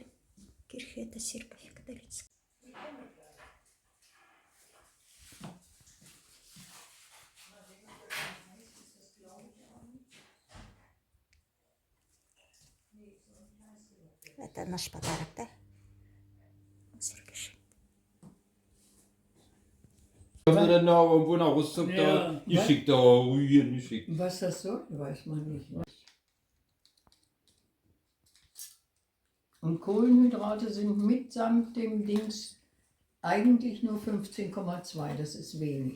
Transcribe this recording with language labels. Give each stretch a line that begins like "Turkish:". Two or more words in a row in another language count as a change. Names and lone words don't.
Russian: Кирхе — это церковь католическая. Это наш подарок, да?
German: Wenn er da irgendwo nach Rostock da, ich schick da Rügen, ich schick. Was das soll, weiß man nicht. Und Kohlenhydrate sind mitsamt dem Dings eigentlich nur 15,2, das ist wenig.